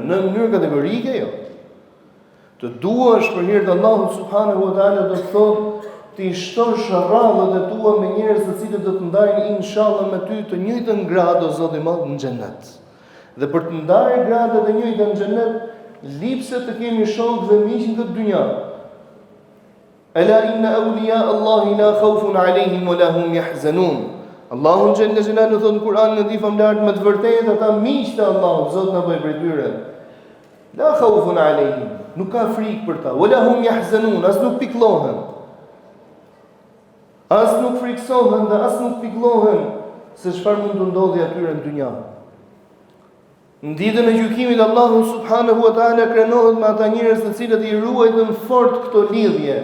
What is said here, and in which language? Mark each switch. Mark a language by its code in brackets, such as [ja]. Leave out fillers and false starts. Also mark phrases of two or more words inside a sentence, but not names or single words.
[sq] Në mënyrë kategorike jo. Të duash për hir të Allahut [ar] سبحانه وتعالى [sq] do të thotë ti shtosh rradhët e tua me njerëz të cilët do të ndajnë inshallah me ty të njëjtën gradë o Zoti i Madh në xhenet. Dhe për të ndarë gradat e njëjta në xhenet, lipse të kemi shokë dhe miq në këtë dynjë. [ar] ألا إن أولياء الله لا خوف عليهم ولا هم يحزنون. [sq] Allahu [ar] جل جلاله [sq] thot në Kur'an në di famlar me të vërtetë ata miq të Allahut, Zoti na bëj prej tyre. [ar] لا خوف عليهم, [sq] nuk ka frikë për ta. [ar] ولا هم يحزنون, [sq] as nuk pikëllohen. As nuk friksohen dhe as nuk pikëllohen se çfarë mund të ndodhi atyre në dynjë. Në ditën e gjykimit Allahu [ar] سبحانه وتعالى [sq] krenohet me ata njerëz të cilët i ruajtën fort këto lidhje.